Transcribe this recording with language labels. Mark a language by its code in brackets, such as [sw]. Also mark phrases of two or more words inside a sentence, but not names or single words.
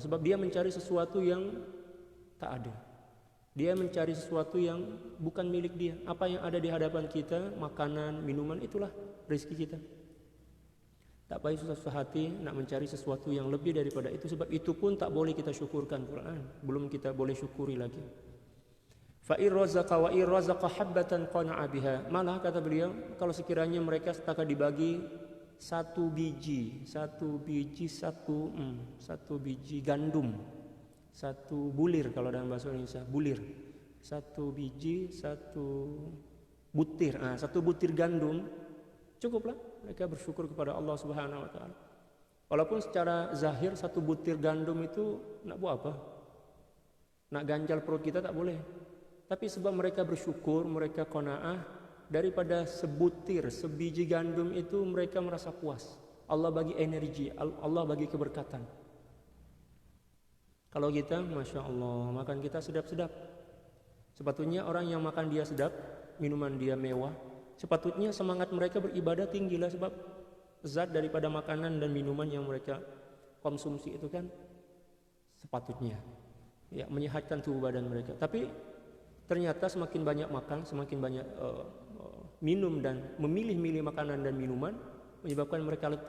[ms] Sebab dia mencari sesuatu yang tak ada. Dia mencari sesuatu yang bukan milik dia. Apa yang ada di hadapan kita, makanan, minuman, itulah rezeki kita. Tak payah susah-susah hati nak mencari sesuatu yang lebih daripada itu. Sebab itu pun tak boleh kita syukurkan Quran. Belum kita boleh syukuri lagi. [ar] فإن رزق وإن رزق حبة قنع بها. [ms] Malah kata beliau, kalau sekiranya mereka setakat dibagi satu biji gandum, satu bulir kalau dalam bahasa Indonesia, bulir. Satu biji, satu butir gandum, cukuplah mereka bersyukur kepada [ar] الله سبحانه وتعالى. [ms] Walaupun secara zahir satu butir gandum itu nak buat apa? Nak ganjal perut kita tak boleh. Tapi sebab mereka bersyukur, mereka qanaah, daripada sebiji gandum itu mereka merasa puas. Allah bagi energi, Allah bagi keberkatan. Kalau kita, [ar] ما شاء الله, [ms] makan kita sedap-sedap. Sepatutnya orang yang makan dia sedap, minuman dia mewah, sepatutnya semangat mereka beribadah tinggilah, sebab zat daripada makanan dan minuman yang mereka konsumsi itu kan sepatutnya ya menyehatkan tubuh badan mereka. Tapi ternyata semakin banyak makan, semakin banyak minum dan memilih-milih makanan dan minuman menyebabkan mereka letih.